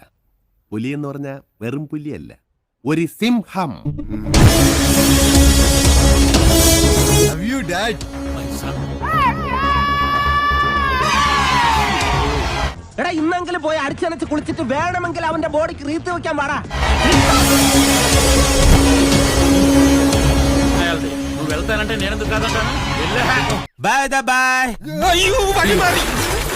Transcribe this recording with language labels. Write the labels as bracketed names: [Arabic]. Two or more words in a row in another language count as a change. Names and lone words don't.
[Malayalam] പുലി എന്ന് പറഞ്ഞ വെറും പുലിയല്ല, ഒരു സിംഹം. എടാ ഇന്നെങ്കിലും പോയി അടിച്ചനച്ച് കുളിച്ചിട്ട് വേണമെങ്കിൽ അവന്റെ ബോഡിക്ക് റീത്ത് വെക്കാൻ പാടാ. [Telugu] నువ్వు వెళ్తానంటే నేనెందుకు కాదంటాను? [Malayalam] ബൈ. അയ്യോ വഴി മാറി.